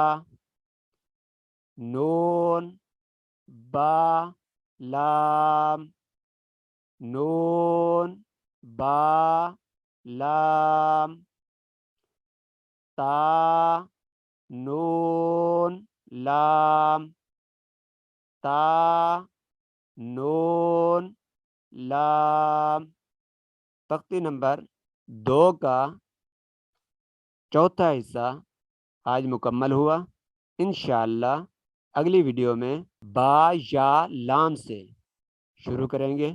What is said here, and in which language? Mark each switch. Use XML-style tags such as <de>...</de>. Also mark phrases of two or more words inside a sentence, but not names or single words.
<ur>نون با لام، نون با لام. تا نون لام، تا نون لام. تختی نمبر 2 کا چوتھا حصہ آج مکمل ہوا. انشاءاللہ اگلی ویڈیو میں با یا لام سے شروع کریں گے.</ur>